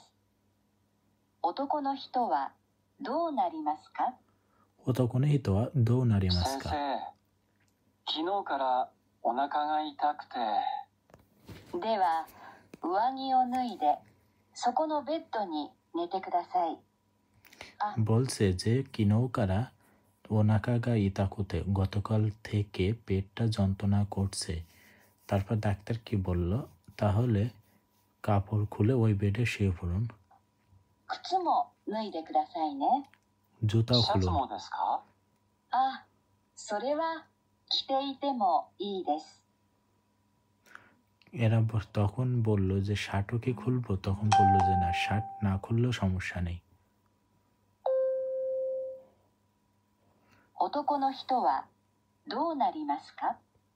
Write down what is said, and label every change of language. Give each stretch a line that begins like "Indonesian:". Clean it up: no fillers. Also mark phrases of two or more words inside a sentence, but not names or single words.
Japanese: 男の人はどうなりますか？男の人はどうなりますか？先生、昨日からお腹が痛くて。では、上着を脱いで、そこのベッドに寝てください。
Bangla: বলছে যে
Japanese: 昨日から お腹が 痛くて
Bangla: গতকাল থেকে পেটটা যন্ত্রণা করছে। তারপর ডাক্তার কি বলল? তাহলে কাপড় খুলে ওই বেডে শুয়ে পড়ুন।
Japanese: 靴も脱いでくださいね。
Bangla: জুতাও
Japanese: シャツ
Bangla: খুলুন।
Japanese: もですか？それは着ていてもいいです。
Bangla: এরা তখন বলল যে শার্টও কি খুলবো? তখন বলল যে না, শার্ট না খুললেও সমস্যা নেই।
Japanese: 男の人はどうなりますか?